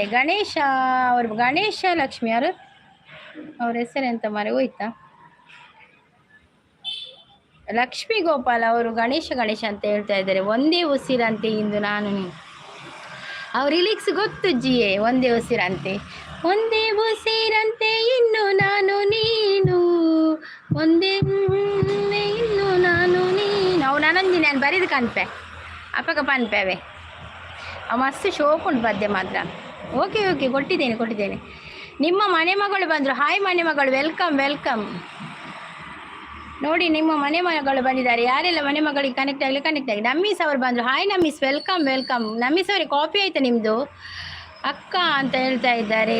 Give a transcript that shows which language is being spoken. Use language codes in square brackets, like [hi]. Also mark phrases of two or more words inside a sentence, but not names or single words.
[kn] ಗಣೇಶ ಅವರು, ಗಣೇಶ ಲಕ್ಷ್ಮಿ ಅವರು, ಅವ್ರ ಹೆಸರೆಂತ ಮಾರೆ ಹೋಯ್ತಾ, ಲಕ್ಷ್ಮೀ ಗೋಪಾಲ್ ಅವರು ಗಣೇಶ ಅಂತ ಹೇಳ್ತಾ ಇದ್ದಾರೆ. ಒಂದೇ ಉಸಿರಂತೆ ಇಂದು ನಾನು ನೀನು. ಅವ್ರ ರಿಲೀಕ್ಸ್ ಗೊತ್ತು ಜಿಯೇ, ಒಂದೇ ಉಸಿರಂತೆ, ಒಂದೇ ಉಸಿರಂತೆ ಇನ್ನು ನಾನು ನೀನು, ಒಂದೇ ಇನ್ನು ನಾನು ನೀನು. [tcy] ಅವು ನಾನೊಂದು ನಾನು ಬರೀದು ಕನ್ಪೆ ಅಪ್ಪಗ ಪನ್ಪೇವೆ, ಮಸ್ತ್ ಶೋಕ್ ಉಂಟು ಪದ್ಯ ಮಾತ್ರ. [en] okay okay [kn] ಕೊಟ್ಟಿದ್ದೇನೆ. ನಿಮ್ಮ ಮನೆ ಮಗಳು ಬಂದರು. ಹಾಯ್ ಮನೆ ಮಗಳು, [en] welcome welcome. [kn] ನೋಡಿ ನಿಮ್ಮ ಮನೆ ಮಗಳು ಬಂದಿದ್ದಾರೆ. ಯಾರೆಲ್ಲ ಮನೆ ಮಗಳಿಗೆ ಕನೆಕ್ಟ್ ಆಗಿ. ನಮ್ಮೀಸ್ ಅವರು ಬಂದರು. ಹಾಯ್ ನಮ್ಮೀಸ್, [en] welcome welcome. [kn] ನಮ್ಮೀಸ್ ಅವರಿಗೆ ಕಾಫಿ ಆಯಿತಾ ನಿಮ್ಮದು ಅಕ್ಕ ಅಂತ ಹೇಳ್ತಾ ಇದ್ದಾರೆ.